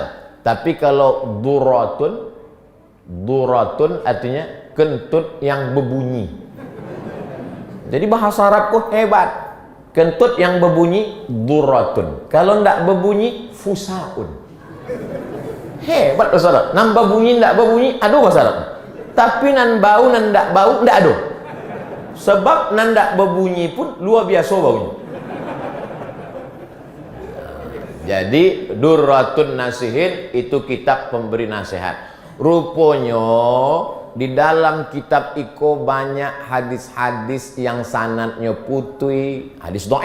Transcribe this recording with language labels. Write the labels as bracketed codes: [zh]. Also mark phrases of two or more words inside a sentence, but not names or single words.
[id] Tapi kalau durratun artinya kentut yang berbunyi. Jadi bahasa Arab kok hebat. Kentut yang berbunyi durratun. Kalau ndak berbunyi fusaun. Hebat bahasa Arab. [min] Nan berbunyi ndak berbunyi ada bahasa Arab. Tapi nan bau nan ndak bau ndak ada. Sebab nan ndak berbunyi pun luar biasa baunya. [id] Jadi Durratun Nasihin itu kitab pemberi nasihat. Rupanya di dalam kitab Iko banyak hadis-hadis yang sanadnya putih, hadis dhaif.